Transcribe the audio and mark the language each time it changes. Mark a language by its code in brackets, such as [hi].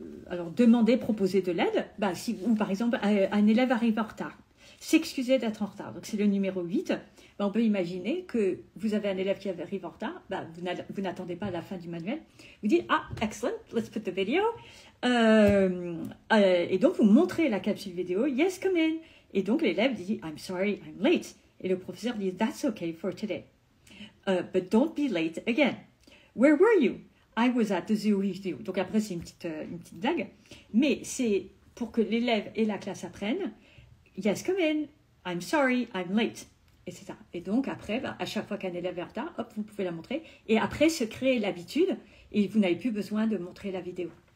[fr] alors, demander, proposer de l'aide, ou par exemple, un élève arrive en retard, s'excuser d'être en retard. Donc, c'est le numéro 8. On peut imaginer que vous avez un élève qui arrive en retard, vous n'attendez pas à la fin du manuel. Vous dites, ah, excellent, [en] let's put the video. [fr] Et donc, vous montrez la capsule vidéo, [en] yes, come in. [fr] Et donc, l'élève dit, [en] I'm sorry, I'm late. [fr] Et le professeur dit, [en] that's okay for today. But don't be late again. Where were you? I was at the zoo with you. [fr] Donc après, c'est une petite blague. Mais c'est pour que l'élève et la classe apprennent. [en] Yes, come in. I'm sorry, I'm late. [fr] Etc. Et donc après, à chaque fois qu'un élève est en retard, hop, vous pouvez la montrer. Et après, se créer l'habitude. Et vous n'avez plus besoin de montrer la vidéo.